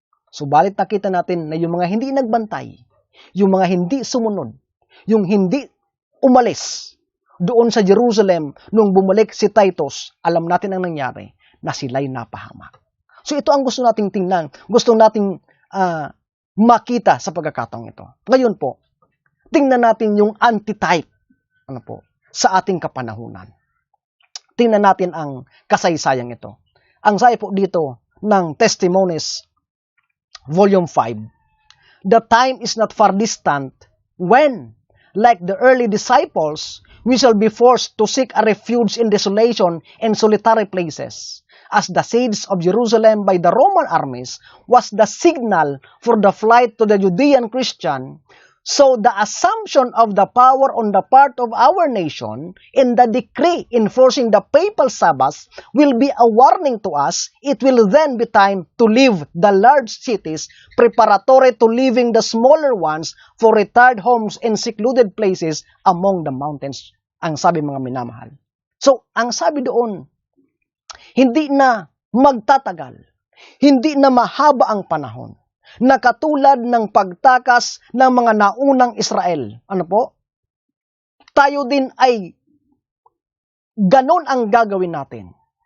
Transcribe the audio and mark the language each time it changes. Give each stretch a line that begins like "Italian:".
Filipino: Subalit nakita natin na yung mga hindi nagbantay, yung mga hindi sumunod, yung hindi umalis doon sa Jerusalem nung bumalik si Titus, alam natin ang nangyari, na sila'y napahamak. So ito ang gusto nating tingnan, gusto nating makita sa pagkakataong ito. Ngayon po, tingnan natin yung antitype sa ating kapanahunan. Tingnan natin ang kasaysayang ito. Ang sabi po dito ng Testimonies, Volume 5,
English: the time is not far distant when, like the early disciples, we shall be forced to seek a refuge in desolation and solitary places, as the siege of Jerusalem by the Roman armies was the signal for the flight to the Judean Christian. So the assumption of the power on the part of our nation in the decree enforcing the papal Sabbath will be a warning to us. It will then be time to leave the large cities preparatory to leaving the smaller ones for retired homes and secluded places among the mountains.
Filipino: Ang sabi, mga minamahal. So, ang sabi doon, hindi na magtatagal, hindi na mahaba ang panahon, na katulad ng pagtakas ng mga naunang Israel. Ano po? Tayo din ay ganon ang gagawin natin.